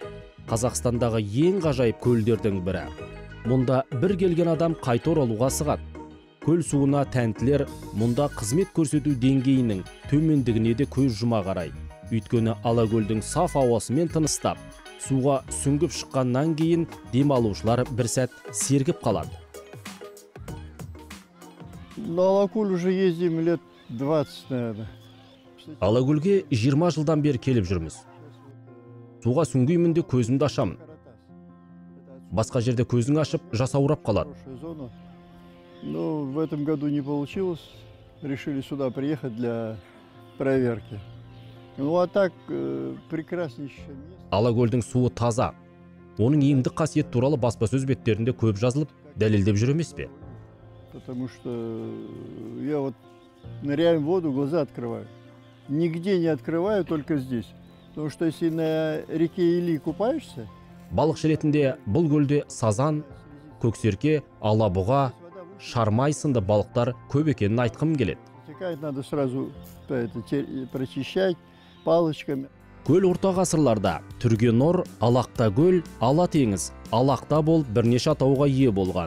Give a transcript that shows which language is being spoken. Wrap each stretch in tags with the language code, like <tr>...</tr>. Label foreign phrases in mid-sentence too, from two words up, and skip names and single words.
<kk>Қазақстандағы ең ғажайып көлдердің бірі. Мұнда бір келген адам қайта оралуға асығады. Көл суына тәнтілер мұнда қызмет көрсету деңгейінің төмендігіне де көз жұма қарайды. Өйткені Алакөлдің саф ауасымен тыныстап, суға сүңгіп шыққаннан кейін демалушылар бір сәт сергіп қалады.</kk> <ru>На Алакөл уже ездим лет 20, наверное.</ru> <kk>Алакөлге 20 жылдан бері келіп жүрміз. Суға сүңгеймін де көзімді ашамын. Басқа жерде көзің ашып, жасаурап қалады.</kk> <ru>Но в этом году не получилось. Решили сюда приехать для проверки. Ну а так прекраснейшее место.</ru> <kk>Алакөлдің суы таза. Оның емдік қасиет туралы баспасөз беттерінде көп жазылып, дәлелдеп жүр емес пе?</kk> <ru>Потому что я вот ныряю в воду, глаза открываю. Нигде не открываю, только здесь. Потому что если на реке Или купаешься...</ru> <kk>Балықшы ретінде бұл көлде сазан, көксерке, алабұға, шармай сынды балықтар көп екенін айтқым келеді.</kk> <ru>Надо сразу прочищать палочками.</ru> <kk>Көл орта ғасырларда Түргенор, Алақта көл, Ала теңіз, Алақта бол бірнеше атауға ие болған.</kk>